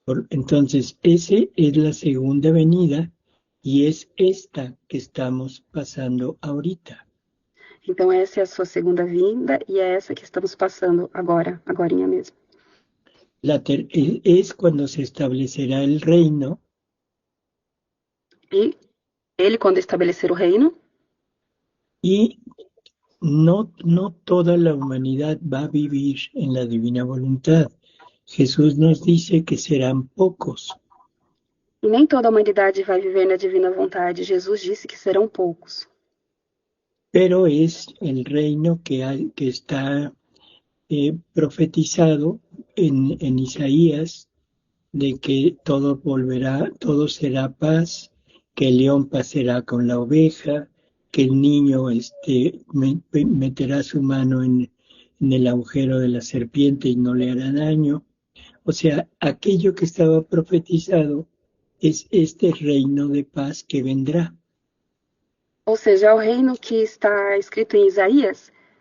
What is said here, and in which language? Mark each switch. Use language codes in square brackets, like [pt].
[es] Entonces, esa es la segunda venida y es esta que estamos pasando ahorita. [pt] Então, essa é a sua segunda vinda e é essa que estamos passando agora, agorinha mesmo. [es] Es cuando se establecerá el reino [pt] E ele, quando estabelecer o reino, [es] y no toda la humanidad va a vivir en la divina voluntad. Jesús nos dice que serán pocos, [pt] e nem toda a humanidade vai viver na divina vontade. Jesus disse que serão poucos. [es] pero es el reino que está profetizado en Isaías, de que todo volverá, todo será paz, que el león pasará con la oveja, que el niño meterá su mano en el agujero de la serpiente y no le hará daño. O sea, aquello que estaba profetizado es este reino de paz que vendrá. [pt] Ou seja, é o reino que está escrito em Isaías.